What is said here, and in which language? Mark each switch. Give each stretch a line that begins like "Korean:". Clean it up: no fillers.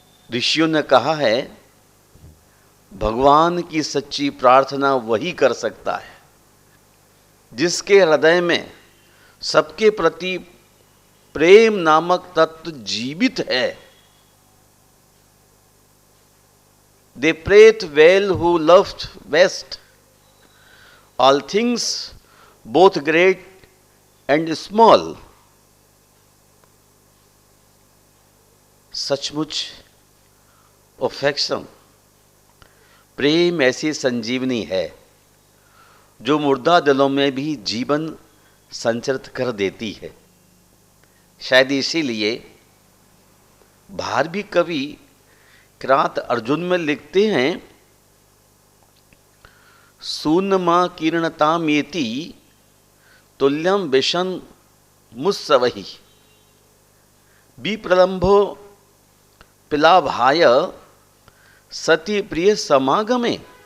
Hindi: ऋषियों ने कहा है, भगवान की सच्ची प्रार्थना वही कर सकता है जिसके हृदय में सबके प्रति प्रेम नामक तत्व जीवित है।
English: They prayed well who loved best all things, both great and small.
Hindi: सचमुच अफेक्शन, प्रेम ऐसी संजीवनी है जो मुर्दा दिलों में भी जीवन संचरित कर देती है। शायद इसीलिए भारवी कवि किरात अर्जुन में लिखते हैं,
Sanskrit: सूनमा किरणतामेति तुल्यम विशन मुस्सवहि विप्रलंभो पिलाभाय सती प्रिय समागमे।